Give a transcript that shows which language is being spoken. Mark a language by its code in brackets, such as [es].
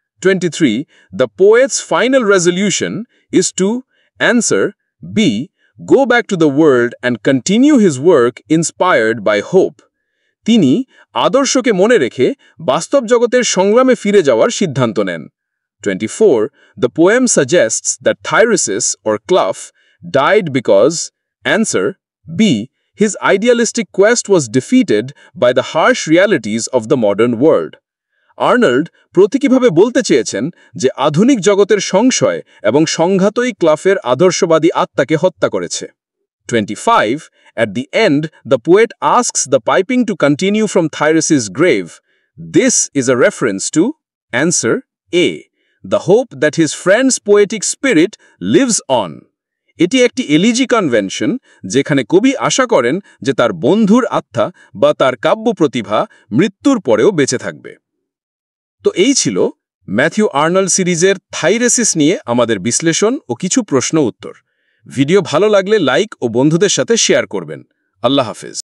[en] 23. The poet's final resolution is to, answer B. Go back to the world and continue his work inspired by hope. [bn] তিনি আদর্শকে মনে রেখে বাস্তব জগতের সংগ্রামে ফিরে যাওয়ার সিদ্ধান্ত নেন। [en] 24. The poem suggests that Thyrsis or Clough died because, answer B. His idealistic quest was defeated by the harsh realities of the modern world. [bn] Arnold প্রতীকীভাবে বলতে চেয়েছেন যে আধুনিক জগতের সংশয় এবং সংঘাতই ক্লাফের আদর্শবাদী আত্মাকে হত্যা করেছে। [en] 25. At the end, the poet asks the piping to continue from Thyrsis' grave. This is a reference to, answer A. The hope that his friend's poetic spirit lives on. [bn] এটি একটি এলিজি কনভেনশন যেখানে কবি আশা করেন যে তার বন্ধুর আত্মা বা তার কাব্য প্রতিভা মৃত্যুর পরেও বেঁচে থাকবে। তো এই ছিল ম্যাথিউ আর্নল্ড সিরিজের থাইরেসিস নিয়ে আমাদের বিশ্লেষণ ও কিছু প্রশ্ন উত্তর। ভিডিও ভালো লাগলে লাইক ও বন্ধুদের সাথে শেয়ার করবেন। আল্লাহ হাফেজ।